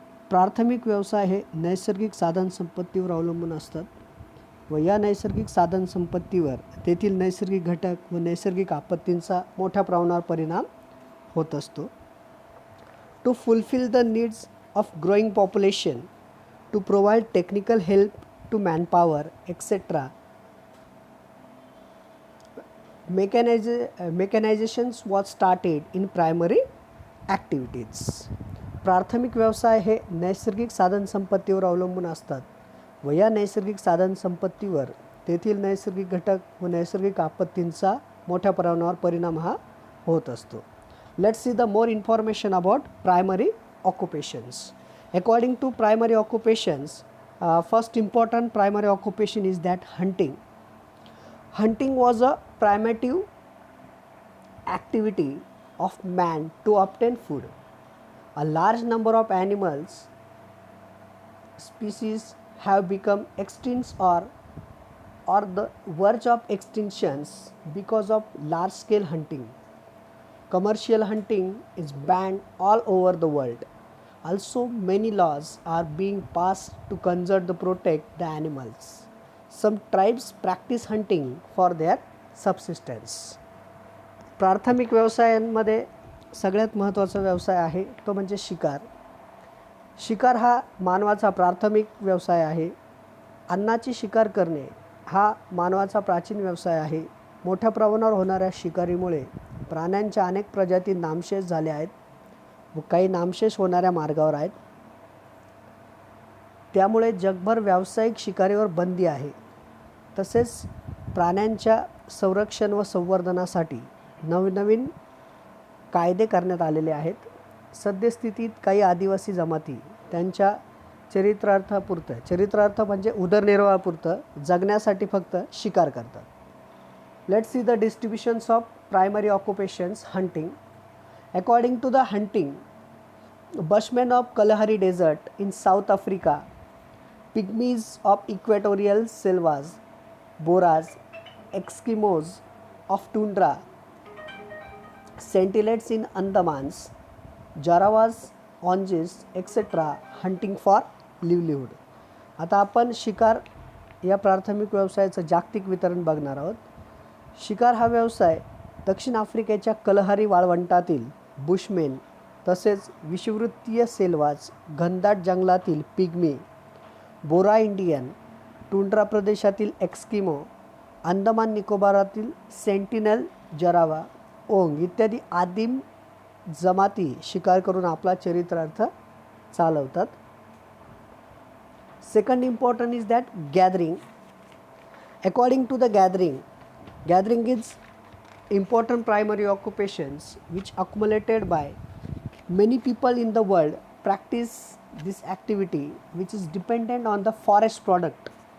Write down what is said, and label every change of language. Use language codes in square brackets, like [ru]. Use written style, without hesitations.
[mr] प्राथमिक व्यवसाय हे नैसर्गिक साधन संपत्तीवर अवलंबून असतात व या नैसर्गिक साधन संपत्तीवर तेथील नैसर्गिक घटक व नैसर्गिक आपत्तींचा मोठ्या प्रमाणावर परिणाम होत असतो. [en] To fulfill the needs of growing population, to provide technical help to manpower, etc. Mechanizations was started in primary activities. [mr] प्राथमिक व्यवसाय हे नैसर्गिक साधन संपत्तीवर अवलंबून असतात व या नैसर्गिक साधन संपत्तीवर तेथील नैसर्गिक घटक व नैसर्गिक आपत्तींचा मोठ्या प्रमाणावर परिणाम हा होत असतो. [en] Let's see the more information about primary occupations. According to primary occupations, first important primary occupation is that hunting. Hunting was a primitive activity of man to obtain food. A large number of animals species have become extinct or the verge of extinctions because of large scale hunting. Commercial hunting is banned all over the world. Also, many laws are being passed to conserve and protect the animals. Some tribes practice hunting for their subsistence. [mr] प्राथमिक व्यवसायांमध्ये सगळ्यात महत्त्वाचा व्यवसाय आहे तो म्हणजे शिकार. शिकार हा मानवाचा प्राथमिक व्यवसाय आहे. अन्नाची शिकार करणे हा मानवाचा प्राचीन व्यवसाय आहे. मोठ्या प्रमाणावर होणाऱ्या शिकारीमुळे प्राण्यांच्या अनेक प्रजाती नामशेष झाल्या आहेत व काही नामशेष होणाऱ्या मार्गावर आहेत. त्यामुळे जगभर व्यावसायिक शिकारीवर बंदी आहे. तसेच प्राण्यांच्या संरक्षण व संवर्धनासाठी नवनवीन कायदे करण्यात आलेले आहेत. सद्यस्थितीत काही आदिवासी जमाती त्यांच्या चरित्रार्थ म्हणजे उदरनिर्वाहापुरतं जगण्यासाठी फक्त शिकार करतात. [en] Let's see the distributions of primary occupations. Hunting. According to the hunting, Bushmen of Kalahari Desert in South Africa, Pygmies of equatorial selvas, Boras, Eskimos of tundra, Sentinels in Andamans, Jarawas, Onges, etc. hunting for livelihood. [mr] आता आपण शिकार या प्राथमिक व्यवसायाचं जागतिक वितरण बघणार आहोत. शिकार हा व्यवसाय दक्षिण आफ्रिकेच्या कलहारी वाळवंटातील बुशमेन तसेच विषुववृत्तीय सेल्वाज, घनदाट जंगलातील पिग्मी, बोरा इंडियन, टुंड्रा प्रदेशातील एक्स्किमो, अंदमान निकोबारातील सेंटिनल, जरावा, ओंग इत्यादी आदिम जमाती शिकार करून आपला चरित्रार्थ चालवतात. [en] Second important is that gathering. According to the gathering is important primary occupations which accumulated by many people in the world practice this activity which is dependent on the forest product.